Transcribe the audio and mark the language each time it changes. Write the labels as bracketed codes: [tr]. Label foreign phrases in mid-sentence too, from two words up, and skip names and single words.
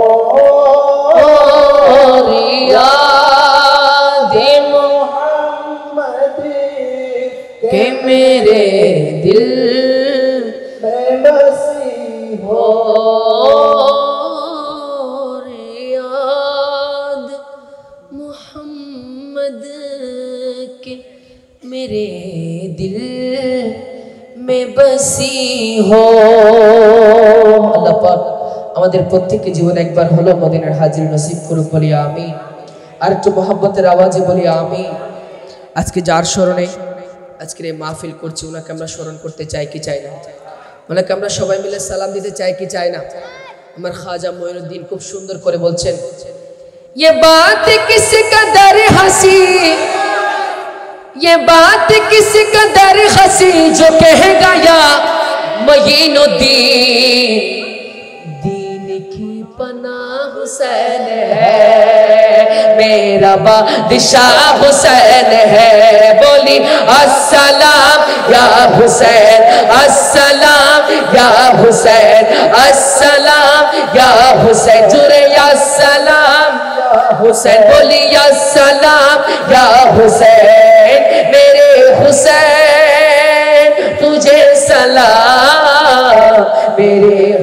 [ur] یاد محمد کہ میرے دل میں بسی ہو یاد محمد کے میرے دل میں بسی ہو [bn] আল্লাহ পাক আমাদের প্রত্যেককে জীবনে একবার হলো মদিনার হাজির নসিব করুক বলি আমিন আর একটু মহব্বতের আওয়াজে বলি আমিন আজকে যার স্মরণে আজকের এই মাহফিল করছি ওনাকে আমরা স্মরণ করতে চাই কি চাই না ওনাকে আমরা সবাই মিলে সালাম দিতে চাই কি চাই না আমার খাজা মঈনুদ্দিন খুব সুন্দর করে বলছেন [ur] یہ بات کس قدر حسیں یہ بات کس قدر حسیں جو کہہ گیا معین الدین دین کی پناہ حسین ہے میرا بادشاہ حسین ہے بولی السلام یا حسین السلام یا حسین السلام یا حسین جرے السلام حسین بولی السلام یا حسین میرے حسین تجھے سلام میرے